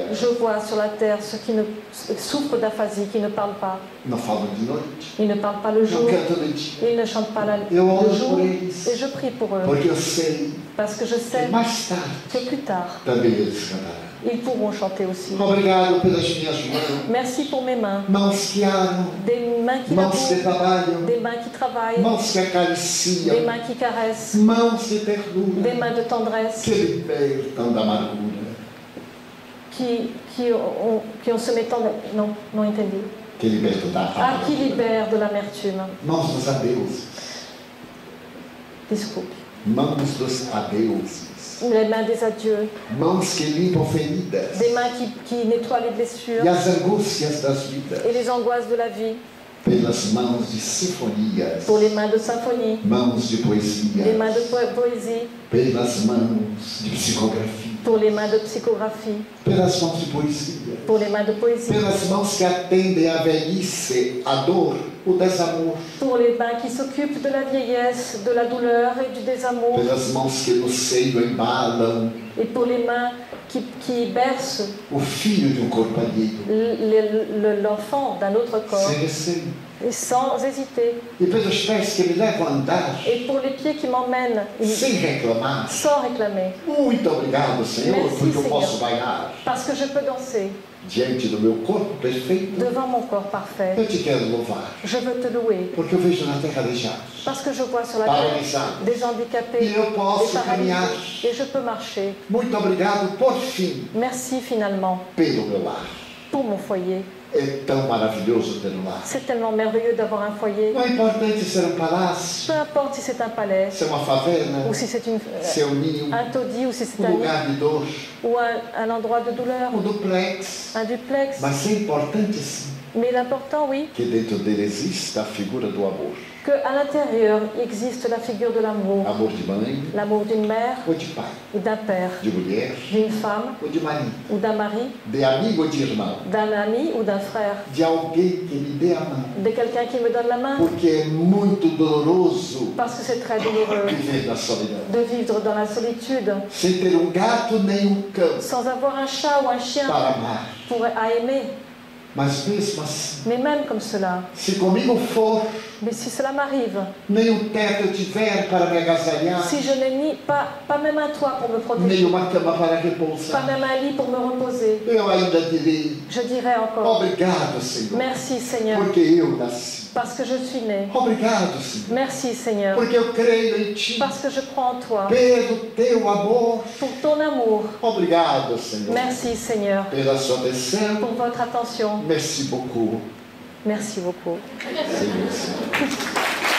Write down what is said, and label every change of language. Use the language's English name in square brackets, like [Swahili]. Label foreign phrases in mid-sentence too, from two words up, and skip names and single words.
[French] je vois sur la terre ceux qui souffrent d'aphasie, qui ne parlent pas. [Portuguese] Não falam de noite, [French] Ils ne parlent pas le jour, [Portuguese] não cantam de dia, [French] ils ne chantent pas le [Portuguese] Eu oro [French] jour, [Portuguese] por eles. [French] et je prie pour eux, [Portuguese] porque eu sei [French] parce que je [Portuguese] que [French] sais [Portuguese] mais tarde [French] que plus tard, [Portuguese] também eles cantarão. [French] ils pourront chanter aussi. [Portuguese] Obrigado pelas minhas mãos, [French] Merci pour mes mains, [Portuguese] mãos que amam, [French] des mains qui [Portuguese] mãos que [French] labourent, [Portuguese] trabalham, [French] des mains qui travaillent, [Portuguese] mãos que [French] des [Portuguese] acariciam, [French] mains qui caressent, [Portuguese] mãos de [French] des [Portuguese] ternura, [French] mains de tendresse, [Portuguese] que libertam da amargura. [French] qui ont se mettant... Non, [Portuguese] non entendi. que liberta da raiva. [French] qui libère de l'amertume. [Portuguese] Mãos dos adeuses. Desculpe. Mãos dos adeuses. [French] Les mains des adieux, [Portuguese] Mãos que limpam feridas. [French] des mains qui nettoient les blessures [Portuguese] E as angústias das vidas. [French] et les angoisses de la vie, [Portuguese] Pelas mãos de sinfonias. [French] pour les mains de symphonie, [Portuguese] Mãos de poesia. [French] les mains de poésie, [Portuguese] Pelas mãos de psicografia. [French] pour les mains de psychographie, [Portuguese] Pelas mãos de poesia. [French] pour les mains de poésie, [Portuguese] Pelas mãos que atendem à velhice, a dor, o desamor. [French] pour les mains qui s'occupent de la vieillesse, de la douleur et du désamour, [Portuguese] Pelas mãos que no seio embalam [French] et pour les mains qui bercent [Portuguese] o filho de um corpo alheio. [French] l'enfant d'un autre corps, [Portuguese] Sem receio. [French] et sans hésiter, [Portuguese] E pelos pés que me levam a andar, [French] et pour les pieds qui m'emmènent [Portuguese] sem reclamar. [French] sans réclamer, [Portuguese] Muito obrigado, Senhor, [French] Merci, [Portuguese] porque eu Senhor. posso bailar [French] parce que je peux danser [Portuguese] diante do meu corpo perfeito. [French] devant mon corps parfait. [Portuguese] Eu te quero louvar, [French] Je veux te louer, [Portuguese] porque eu vejo na terra aleijados, [French] parce que je vois sur la terre [Portuguese] paralisados. [French] des handicapés, [Portuguese] E eu posso [French] des [Portuguese] caminhar. [French] paralysés, et je peux marcher. [Portuguese] Muito obrigado, por fim, [French] Merci finalement [Portuguese] pelo meu lar. [French] pour mon foyer. [Portuguese] É tão maravilhoso ter um lar. [French] C'est tellement merveilleux d'avoir un foyer. [Portuguese] Não é importante ser um palácio, [French] Peu importe si c'est un palais, [Portuguese] ser uma favela, [French] ou si c'est [Portuguese] ser um ninho, [French] un taudis, ou si c'est un [Portuguese] lugar de dor, [French] ou un endroit de douleur, [Portuguese] duplex. [French] un duplex. [Portuguese] Mas é importante sim [French] Mais l'important, oui, [Portuguese] que dentro dele exista a figura do amor. [French] qu'à l'intérieur existe la figure de l'amour. [Portuguese] Amor de mãe [French] L'amour d'une mère [Portuguese] ou de pai, [French] ou d'un père, [Portuguese] de mulher [French] d'une femme [Portuguese] ou de marido, [French] ou d'un mari, [Portuguese] de amigo ou de irmão, [French] d'un ami ou d'un frère, [Portuguese] de alguém que me dê a mão. [French] de quelqu'un qui me donne la main, [Portuguese] Porque é muito doloroso [French] parce que c'est très douloureux [Portuguese] viver na solidão. [French] de vivre dans la solitude, [Portuguese] Sem ter um gato nem um cão [French] sans avoir un chat ou un chien [Portuguese] para amar. [French] à aimer. [Portuguese] Mas mesmo assim, [French] Mais même comme cela, [Portuguese] se comigo for, [French] mais si cela m'arrive, [Portuguese] nem um teto eu tiver para me agasalhar, [French] si je n'ai pas même un toit pour me [Portuguese] nem [French] protéger, [Portuguese] uma cama para [French] pas [Portuguese] repousar, [French] même un lit pour me reposer, [Portuguese] eu ainda direi, [French] je dirais encore, [Portuguese] obrigado, Senhor, [French] merci Seigneur, [Portuguese] porque eu nasci. [French] parce que je suis né. [Portuguese] Obrigado, Senhor, [French] Merci Seigneur, [Portuguese] porque eu creio em Ti, [French] parce que je crois en toi, [Portuguese] pelo Teu amor. [French] pour ton amour. [Portuguese] Obrigado, Senhor, [French] Merci Seigneur, [Portuguese] pela sua atenção. [French] pour votre attention. Merci beaucoup, Merci beaucoup. [Portuguese] Senhor.